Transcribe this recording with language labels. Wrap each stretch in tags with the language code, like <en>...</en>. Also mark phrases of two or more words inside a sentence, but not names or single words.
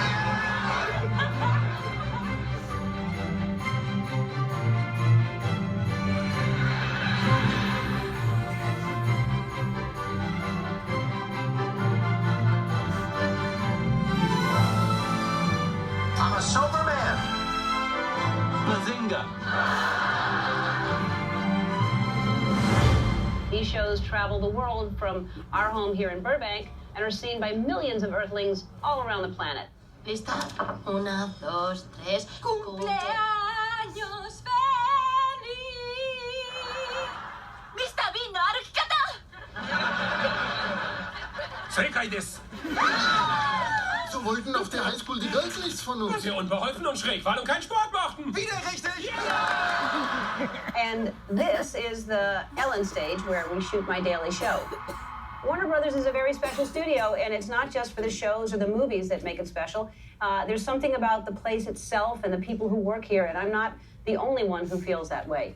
<en>I'm a sober man. Bazinga. These shows travel the world from our home here in Burbank and are seen by millions of Earthlings all around the planet.</en> <es>¿Lista? 1, 2, 3. ¡Cumpleaños feliz!</es> <ja>¡Mr. Bean, の歩き方! 正解です。</ja> <de>So wollten auf der Highschool die Girls nichts von uns. Sehr unbeholfen und schräg waren und keinen Sport machten. Wieder richtig!</de> <en>And this is the Ellen stage where we shoot my daily show. Warner Brothers is a very special studio, and it's not just for the shows or the movies that make it special. There's something about the place itself and the people who work here, and I'm not the only one who feels that way.</en>